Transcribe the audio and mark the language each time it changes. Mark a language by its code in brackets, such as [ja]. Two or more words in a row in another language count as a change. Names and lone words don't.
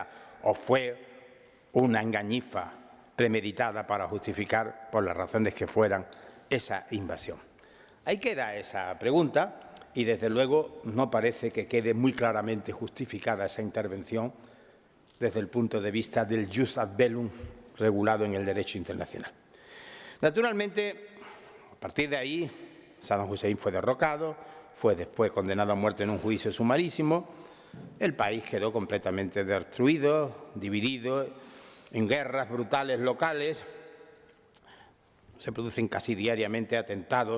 [es] ¿O fue una engañifa premeditada para justificar, por las razones que fueran, esa invasión? Ahí queda esa pregunta y, desde luego, no parece que quede muy claramente justificada esa intervención desde el punto de vista del [la] jus ad bellum [es] regulado en el derecho internacional. Naturalmente, a partir de ahí, Saddam Hussein fue derrocado, fue después condenado a muerte en un juicio sumarísimo, el país quedó completamente destruido, dividido en guerras brutales locales, se producen casi diariamente atentados